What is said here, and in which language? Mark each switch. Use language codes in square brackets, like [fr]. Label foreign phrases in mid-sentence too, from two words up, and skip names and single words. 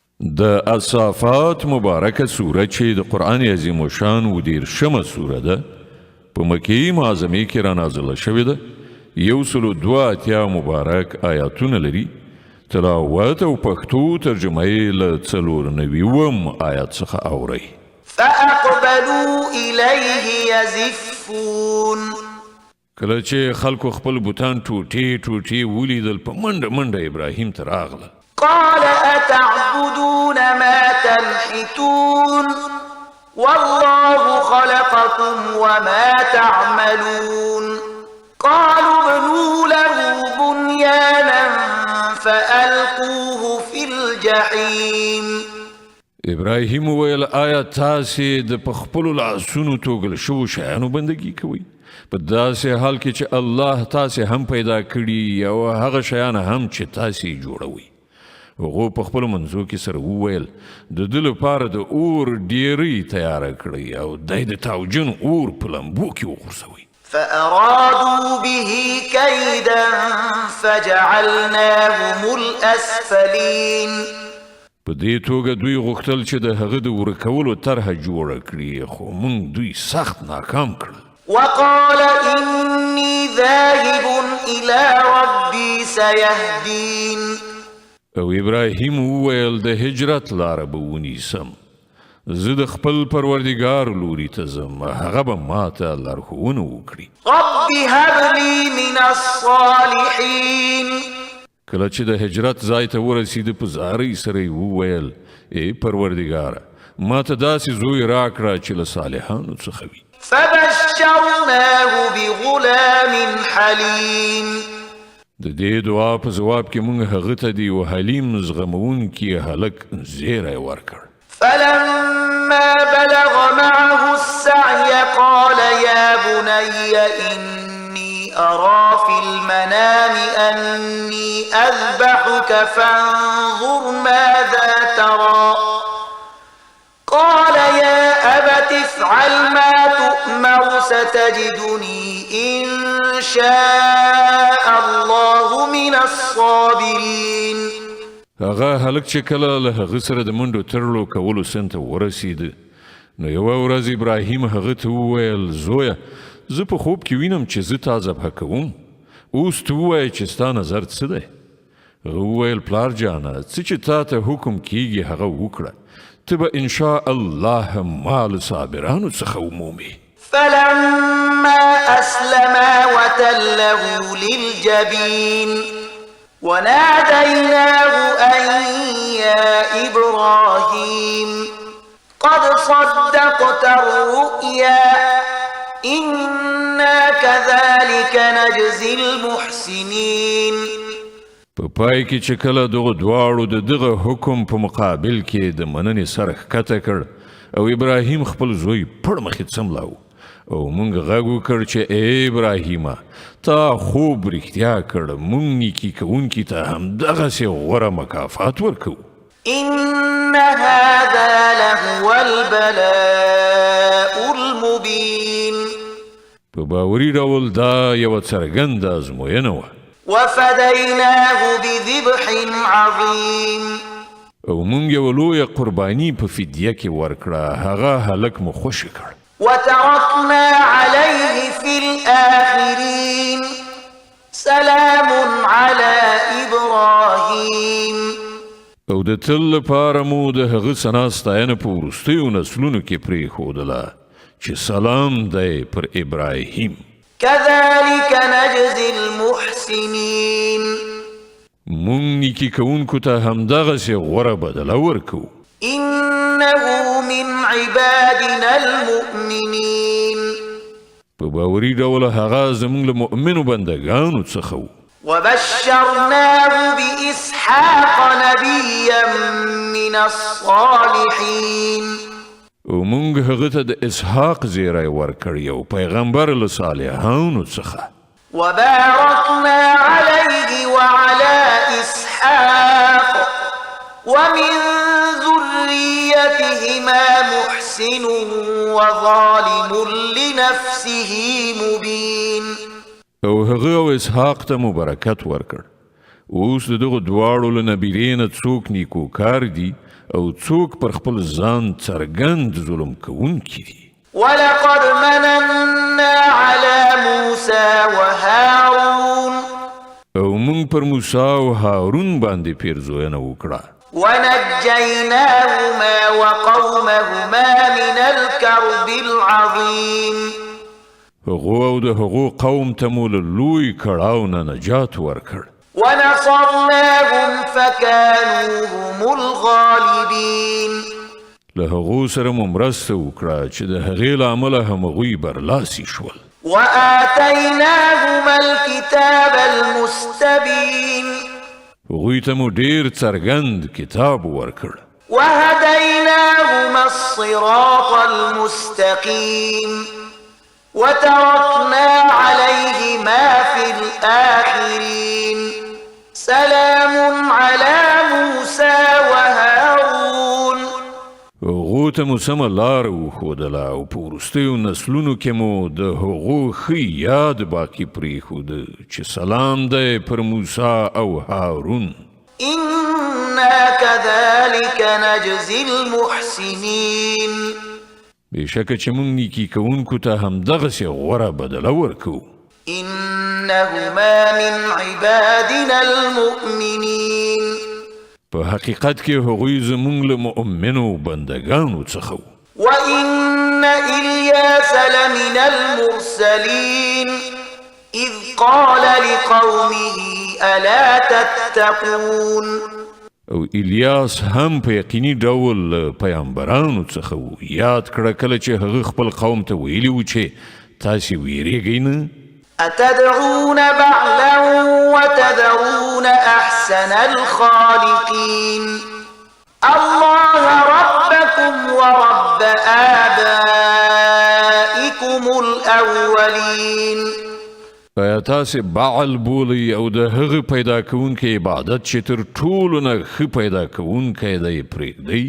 [ps] د الصافات مبارکه سوره چې د قرآن عظیم الشان 19 سوره ده په مکې معظمې کې را نازله شوې ده. 182 مبارک آیاتونه لري. تلاوت او پښتو ترجمه یې له 94 آیات څخه اورئ. [ar] فأقبلوا إليه يزفون. [ps] کله چې خلکو خپل بوتان ټوټې ولیدل په منډه ابراهیم ته راغله. [ar] قال أتعبدون ما تنحتون والله خلقكم وما تعملون قالوا ابنوا له بنيانا فألقوه في الجحيم. [ps] ابراهیم ویل آیا تاسې د پخپلو لاسونو توګل شو شیانو بندگی کوي په داسې حال کې چې الله تاسې هم پیدا کړي او هغه شیان هم چې تاسې جوړوي. هغه په خپل منځو کې سره وویل د دې لپاره د اور ډیری تیار کړی او د تاوجن اور په لمبو کې وغورځوي. [ar] فأرادوا به كيدا فجعلناهم الأسفلين. [ps] په دې توګه دوی غوښتل چې د هغه د ورکولو طرحه جوړه کړي خو موږ دوی سخت ناکام کړل. [ar] وقال إني ذاهب إلى ربي سيهدين. [ps] او ابراهیم وویل د هجرت لاره به ونیسم، زه د خپل پروردګار لوري ته ځم، هغه به ماته لارښوونه وکړي. [ar] رب هب لي من الصالحين. [ps] کله چې د هجرت ځای ته ورسېد په زارۍ سره یې وویل ای پروردګاره ماته داسې زوی راکړه چې له صالحانو څخه وي. [ar] فبشرناه بغلام حليم. [ps] د دې دعا په جواب کې موږ هغه ته د یو حلیم زغمونکي هلک زیری ورکړ. [ar] فلما بلغ معه السعي قال يا بني إني أرى في المنام أني أذبحك فانظر ماذا ترى قال يا أبت افعل ما تؤمر ستجدني إن شاء الله من الصابرين. [ps] هغه هلک چې کله له هغه سره د منډو ترلو کولو سن ته ورسېد نو یوه ورځ ابراهیم هغه ته وویل زویه زه په خوب کې وینم چې زه تا ذبحه کوم، اوس ته ووایه چې ستا نظر څه دی؟ هغه وویل پلار جانه څه چې تا ته حکم کیږي هغه وکړه، ته به [ar] انشاء الله [ps] ما له صابرانو څخه ومومې. [ar] فلما أسلما وتله للجبين وناديناه أن يا إبراهيم قد صدقت الرؤيا إنا كذلك نجزي المحسنين. [ps] په پای کې چې کله دغه دواړو د دغه حکم په مقابل کې د مننې سر ښکته کړ او ابراهیم خپل زوی پړ مخې څملاو او موږ غږ وکړ چې ای ابراهیمه تا خوب رښتیا کړ، موږ نیکي کوونکي ته همدغسې غوره مکافات ورکوو. [ar] إن هذا لهو البلاء المبين. [ps] په باوري ډول دا یوه څرګنده ازموینه وه. [ar] وفديناه بذبح عظيم. [ps] او موږ یوه لویه قرباني په فدیه کې ورکړه، هغه هلک مو خوشې کړ. [ar] وتركنا عليه في الآخرين سلام على إبراهيم. [ps] او د تل لپاره مو د هغه ثنا ستاینه په وروستیو نسلونو کې پرېښودله چې سلام دی پر ابراهیم. [ar] كذلك نجزي المحسنين. [ps] موږ نیکي کوونکو ته همدغسې غوره بدله ورکوو. [ar] إنه من عبادنا المؤمنين. [ps] په باوري ډول هغه زموږ له مؤمنو بندګانو څخه و. [ar] وبشرناه بإسحاق نبيا من الصالحين. [ps] او موږ هغه ته د اسحاق زیری ورکړی او پیغمبر له صالحانو څخه. [ar] وباركنا عليه وعلى إسحاق ومن ذريتهما محسن وظالم لنفسه مبين. [ps] او هغه او اسحاق ته مبارکت ورکړ اوس د دغو دواړو له نبیرې نه څوک نیکوکار دي او څوک پر خپل ځان څرګند ظلم کوونکي دي. [ar] ولقد مننا على موسى وهارون [ps] او موږ پر موسی او هارون باندې پیرزوینه وکړه. [ar] ونجيناهما وقومهما من الكرب العظيم [ps] هغو او د هغو قوم ته مو له لوی کړاو نه نجات ورکړ. [ar] ونصرناهم فكانوا هم الغالبين [ps] له هغو سره مو مرسته وکړه چې د هغې له امله همغوی برلاسي شول. [ar] وآتيناهما الكتاب المستبين [ps] هغوی ته مو ډېر څرګند کتاب ورکړ. [ar] وهديناهما الصراط المستقيم وتركنا عليهما في الآخرين سلام على موسى وهارون. [ps] هغو ته مو سمه لاره وښودله او په وروستیو نسلونو کې مو د هغو ښه یاد باقي پرېښوده چې سلام دی پر موسی او هارون. [ar] إنا كذلك نجزي المحسنين [ps] بېشکه چې موږ نیکي کوونکو ته همدغسې غوره بدله ورکوو. [ar] إنهما من عبادنا المؤمنين [ps] په حقیقت کې هغوی زموږ له مؤمنو بندګانو څخه وو. [ar] وإن إلياس لمن المرسلين إذ قال لقومه ألا تتقون. [ps] او الیاس هم په یقیني ډول له پیغمبرانو څخه وو. یاد کړه کله چې هغه خپل قوم ته ویلي وو چې تاسې ویریږئ نه. [ar] أتدعون بعلا وتذرون أحسن الخالقين الله ربكم ورب آبائكم الأولين. [ps] آیا تاسې بعل بولئ او د هغه پیدا کوونکی عبادت چې تر ټولو نه ښه پیدا کوونکی دی پرېږدئ؟